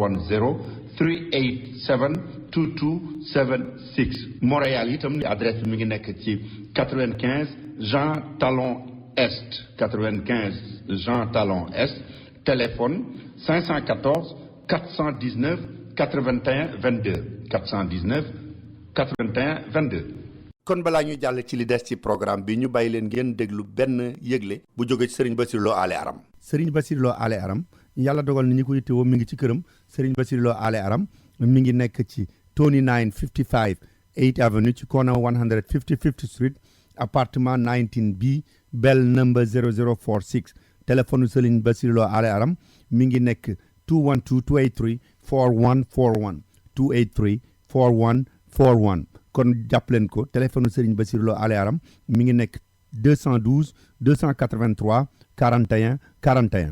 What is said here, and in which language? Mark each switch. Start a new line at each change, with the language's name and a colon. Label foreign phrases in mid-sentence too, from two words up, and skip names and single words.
Wolof: 410-387-2276 Montréal itam adresse bi mi ngi nekk ci 95 Jean Talon Est 95 Jean Talon Est téléphone 514 419 81 22 419 81 22 kon balaa ñu jàll ci li des ci programme bi ñu bàyyi leen ngeen déglu benn yëgle bu jóge ci Serigne Bassirou Lo Ale Aram Serigne Bassirou Lo Ale Aram yàlla dogal na ñi ko yittewoo mi ngi ci këram Serigne Bassirou Lo Ale Aram mi ngi nekk ci 2955 8th Avenue ci
English: corner 155th Street
Wolof: appartement 19B
English: bell number
Wolof: 0046 téléphone Serigne Bassirou Lo Ale Aram mi ngi nekk 212-283-4141 283-4141 kon jàpp leen ko téléphone Serigne Bassirou Lo Ale Aram mi ngi nekk 212 283 41 41.